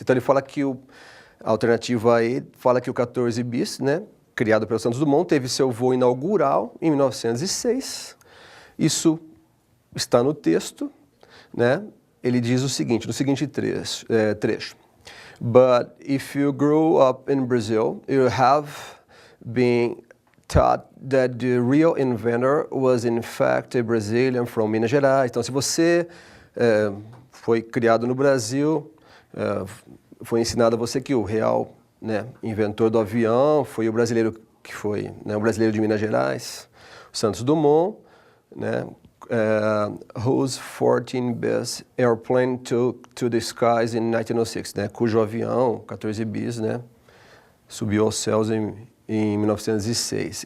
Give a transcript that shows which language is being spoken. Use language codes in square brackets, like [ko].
[pt] Então ele fala que a alternativa E fala que o 14 bis, né, criado pelo Santos Dumont, teve seu voo inaugural em 1906. Isso está no texto, né? Ele diz o seguinte, no seguinte trecho. [en] But if you grew up in Brazil, you have been taught that the real inventor was in fact a Brazilian from Minas Gerais. [pt] Então, se você foi criado no Brasil, foi ensinado a você que o real, né, inventor do avião foi o brasileiro que foi, né, o brasileiro de Minas Gerais, Santos Dumont, né, [en] whose 14 bis airplane took to the skies in 1906, [pt] né, cujo avião, 14 bis, né, subiu aos céus em 1906.